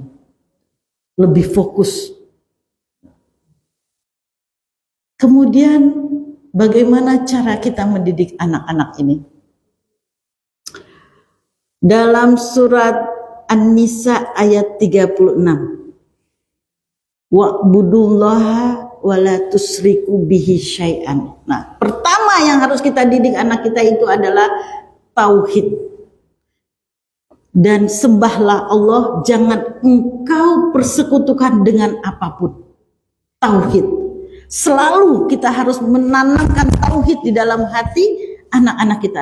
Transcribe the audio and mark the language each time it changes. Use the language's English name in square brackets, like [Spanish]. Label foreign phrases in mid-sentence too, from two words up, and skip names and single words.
[Indonesian] Lebih fokus. Kemudian bagaimana cara kita mendidik anak-anak ini? Dalam surat An-Nisa ayat 36. [Arabic] Wa'budullaha wa la tusriku bihi syai'an. [Indonesian] Nah, pertama yang harus kita didik anak kita itu adalah tauhid. Dan sembahlah Allah, jangan engkau persekutukan dengan apapun. Tauhid. Selalu kita harus menanamkan tauhid di dalam hati anak-anak kita.